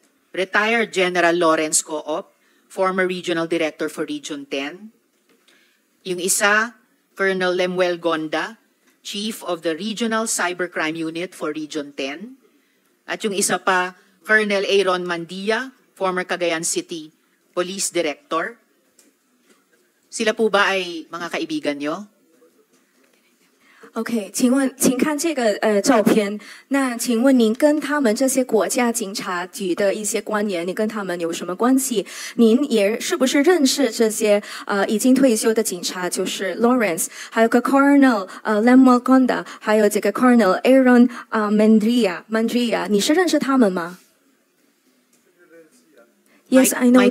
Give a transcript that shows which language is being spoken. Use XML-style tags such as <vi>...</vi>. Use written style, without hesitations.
<en>Retired General Lawrence Coop, former Regional Director for Region 10.</en> <tl>Yung isa,</tl> <en>Colonel Lemuel Gonda, Chief of the Regional Cybercrime Unit for Region 10.</en> <tl>At yung isa pa,</tl> <en>Colonel Aaron Mandia, former Cagayan City Police Director.</en> <tl>Sila po ba ay mga kaibigan nyo?</tl> <zh>OK， 请看这个照片。那请问您跟他们这些国家警察局的一些官员，你跟他们有什么关系？您也是不是认识这些已经退休的警察，就是 Lawrence， 还有个 Colonel Lemuel Gonda， 还有这个 Colonel Aaron Mandria， 你是认识他们吗？</zh> <en>Yes, I know</en>